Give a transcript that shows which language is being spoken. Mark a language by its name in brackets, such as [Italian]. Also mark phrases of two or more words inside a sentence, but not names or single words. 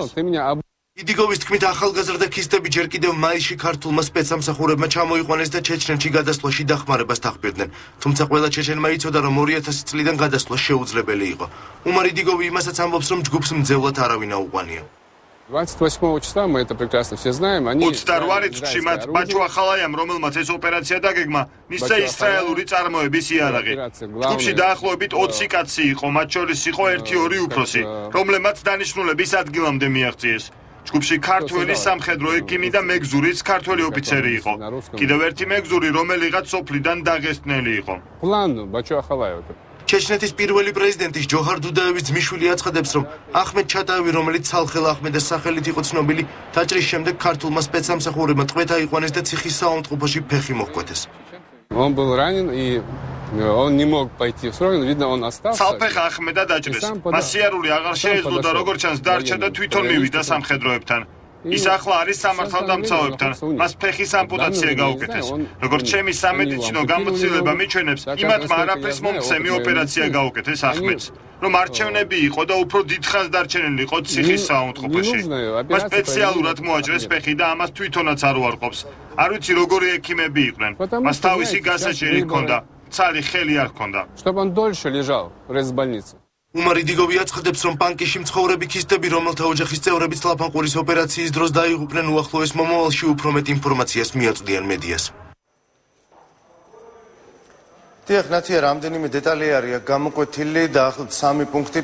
[Georgian] იდიგოვის თქმით, ახალგაზრდა ქისტები ჯერ კიდევ მაისში ქართულმა სპეცსამსახურებმა ჩამოიყვანეს და ჩეჩნეთში გადასვლაში დახმარებას თახბირდნენ. თუმცა ყველა ჩეჩენმა იცოდა, რომ 2000 წლიდან გადასვლა შეუძლებელი იყო. უმარ იდიგოვი იმასაც ამბობს, რომ ჯგუფს მძევლად არავინ აუყვანია. [Russian] 28 числа, мы это прекрасно все знаем, они [Georgian] 28 რიცხვში მათ ბაჩო ახალაიამ, რომელმაც ეს ოპერაცია დაგეგმა, მისცა ისრაელური წარმოების იარაღი. ჯგუფში დაახლოებით 20 კაცი იყო, მათ შორის იყო 1-2 უფროსი, რომლებმაც დანიშნულების ადგილამდე მიაღწიეს. ჯგუფში ქართველი სამხედრო ექიმი და მეგზურიც ქართველი ოფიცერი იყო. კიდევ ერთი მეგზური, რომელიღაც სოფლიდან დაღესტნელი იყო. [Russian] план Бачо Ахалаева. [Georgian] ჩეჩნეთის პირველი პრეზიდენტის ჯოჰარ დუდაევის ძმიშვილი აცხადებს, რომ ახმედ ჩატაევი, რომელიც ცალხელ ახმედეს სახელით იყო цნობილი, დაჭრის შემდეგ ქართულმა სპეცსამსახურებმა ტყვედ აიყვანეს და ციხის საავადმყოფოში ფეხი მოჰკვეთეს. [Russian] Он был ранен и он не мог пойти в строй, но видно он остался. [Georgian] ცალფეხა ახმედა დაჭრეს. მას სიარული აღარ შეეძლო და როგორც ჩანს დარჩა და თვითონ მივიდა სამხედროებთან. ის ახლა არის სამართალდამცავებთან. მას ფეხის ამპუტაცია გაუკეთეს. როგორც ჩემი სამედიცინო გამოცდილება მიჩვენებს, იმათმა არაფრის მომცემი ოპერაცია გაუკეთეს ახმედს. რომ არჩევნები იყო და უფრო დიდხანს დარჩენილი იყო ციხის საავადმყოფოში. მას სპეციალურად მოაჭრეს ფეხი და ამას თვითონაც არ უარყოფს. არ ვიცი როგორი ექიმები იყვნენ. მას თავისი გასაჭირი ჰქონდა, ცალი ხელი არ ჰქონდა. [Russian] Чтобы он дольше лежал в резбольнице. [Georgian] უმარ იდიგოვი აცხადებს, რომ პანკიში მცხოვრები ქისტები, რომელთა ოჯახის წევრებიც ლაფანყურის ოპერაციის დროს დაიღუპნენ, უახლოეს მომავალში უფრო მეტ ინფორმაციას მიაწვდიან მედიას. დიახ, ნათია, რამდენიმე დეტალი არის გამოკვეთილი და ახლად 3 პუნქტი.